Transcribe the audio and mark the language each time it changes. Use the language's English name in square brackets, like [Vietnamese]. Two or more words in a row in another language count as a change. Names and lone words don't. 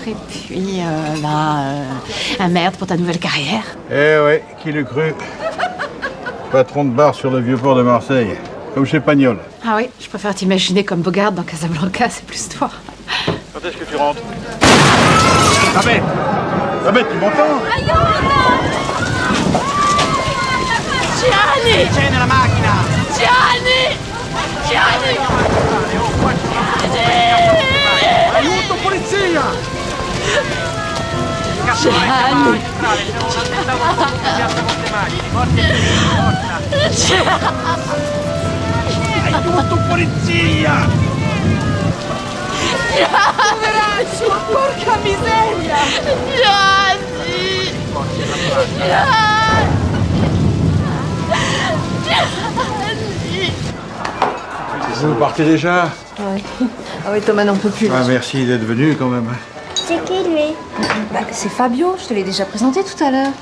[French] Et puis, un merde pour ta nouvelle carrière. Eh ouais, qui l'eût cru? Patron de bar sur le vieux port de Marseille. Comme chez Pagnol. Ah oui, je préfère t'imaginer comme Bogart dans Casablanca, c'est plus toi. Quand est-ce que tu rentres? Babette! Babette, tu m'entends? [Italian] Gianni! C'è nella macchina! Gianni! Aiuto, polizia! Gianni! Aiuto, polizia! Poveraccio, porca miseria! Gianni! [French] Vous partez déjà? Oui. Ah oui, Thomas n'en peut plus. Ah, merci d'être venu quand même. C'est qui lui? Bah, c'est Fabio, je te l'ai déjà présenté tout à l'heure.